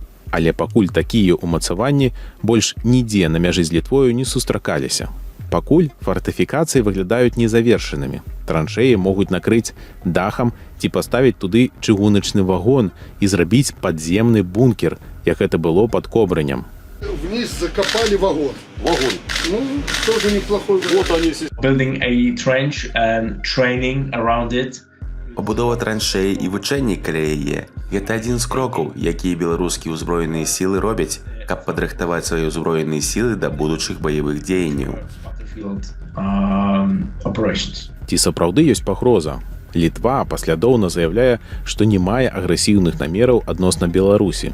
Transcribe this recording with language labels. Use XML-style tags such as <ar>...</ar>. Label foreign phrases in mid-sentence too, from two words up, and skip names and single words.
<be>Але пакуль такія ўмацаванні больш нідзе на мяжы з Літвою не сустракаліся. Пакуль фартыфікацыі выглядаюць незавершанымі. Траншеі могуць накрыць дахам ці паставіць туды чыгуначны вагон і зрабіць падземны бункер, як гэта было пад Кобрынем.</be> <ru>Вниз закопали вагон. Вагон. Ну, тоже неплохой вагон. Вот они здесь.</ru> <en>Building a trench and training around it.</en> <be>Пабудова траншеі і вучэнні каля яе – гэта адзін з крокаў, якія беларускія ўзброеныя сілы робяць, каб падрыхтаваць свае ўзброеныя сілы да будучых баявых дзеянняў. Ці сапраўды ёсць пагроза? Літва паслядоўна заяўляе, што не мае агрэсіўных намераў адносна Беларусі.</be>